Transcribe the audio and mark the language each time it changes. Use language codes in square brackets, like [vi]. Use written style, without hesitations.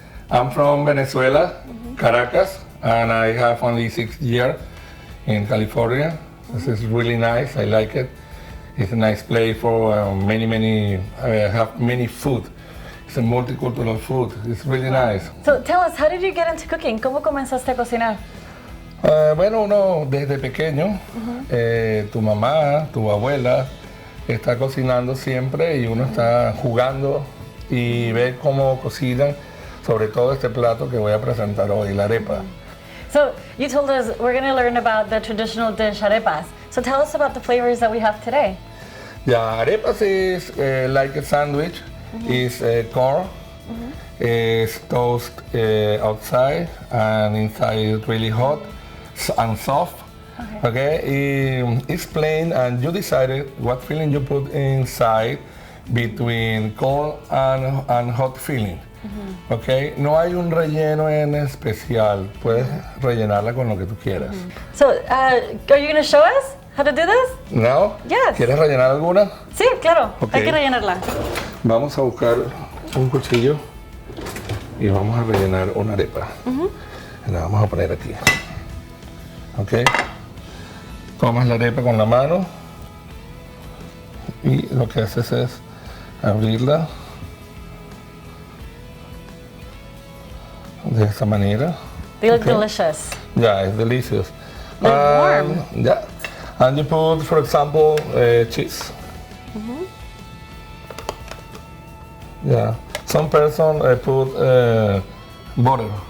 [en] I'm from Venezuela, Caracas, and I have only 6 years in California. This is really nice. I like it. It's a nice place for have many food. It's a multicultural food. It's really nice. So tell us, how did you get into cooking? [es] ¿Cómo comenzaste a cocinar? Bueno, uno desde pequeño, tu mamá, tu abuela está cocinando siempre y uno está jugando y ve cómo cocinan, sobre todo este plato que voy a presentar hoy, la arepa. [en] So you told us we're going to learn about the traditional dish arepas. So tell us about the flavors that we have today. Yeah, arepas is like a sandwich. It's corn. It's toast outside and inside it's really hot and soft. Okay, it's plain and you decided what filling you put inside between cold and hot filling. [es] Okay, no hay un relleno en especial. Puedes rellenarla con lo que tú quieras. [en] So, are you going to show us how to do this? No? Yes. [es] ¿Quieres rellenar alguna? Sí, claro. [en] Okay. [es] Hay que rellenarla. Vamos a buscar un cuchillo y vamos a rellenar una arepa. La vamos a poner aquí. Ok. Tomas la arepa con la mano y lo que haces es abrirla de esta manera. [en] They look Okay. delicious. Yeah, it's delicious. They're warm. Yeah, and you put, for example, cheese. Yeah, some person put butter